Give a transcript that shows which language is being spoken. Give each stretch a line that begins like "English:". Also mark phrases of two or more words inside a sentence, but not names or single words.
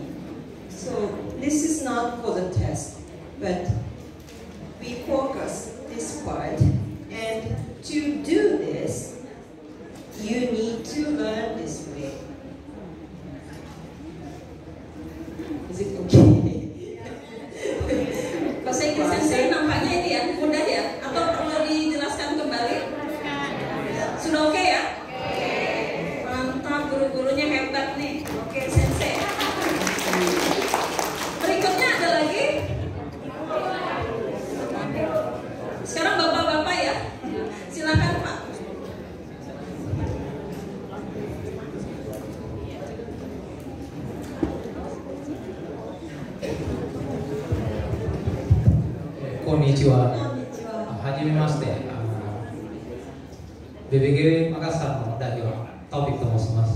English: So this is not for the test, but we focus this part, and to do this, you need to learn this way. Is it okay?
Indonesian: Bahasa Inggris Sensei nampaknya ini ya, mudah ya? Atau perlu dijelaskan kembali? Sudah oke ya? Mantap, guru-gurunya hebat nih. Oke, Sensei. Berikutnya ada lagi. Sekarang bapak-bapak ya. Silakan Pak.
Japanese: Konnichiwa. はじめまして。ベベゲマガサの代表トピックと申します。